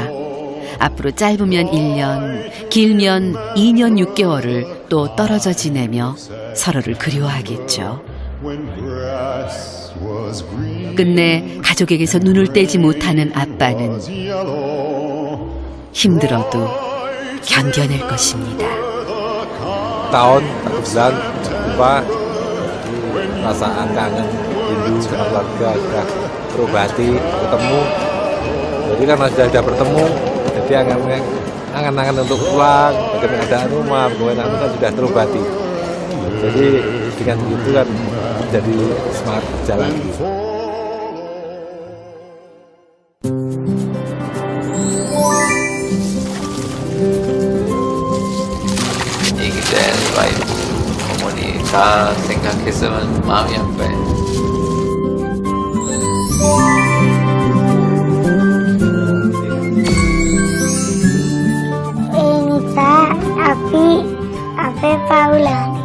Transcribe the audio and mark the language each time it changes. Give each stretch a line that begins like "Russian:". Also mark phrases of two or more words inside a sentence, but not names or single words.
Korean: 앞으로 짧으면 1년, 길면 2년 6개월을 또 떨어져 지내며 서로를 그리워하겠죠. 끝내 가족에게서 눈을 떼지 못하는 아빠는 힘들어도 견뎌낼 것입니다.
Indonesian: tahun, 1 bulan jumpa, perasaan kangen, rindu sama keluarga sudah terobati, ketemu. Jadi karena sudah bertemu, jadi angan-angan untuk pulang, bagaimana keadaan rumah, bagaimana kan sudah terobati. Jadi dengan itu kan jadi semangat jalan.
Korean: 다 생각했으면 마음이 아파요. Nita, Ape Paula.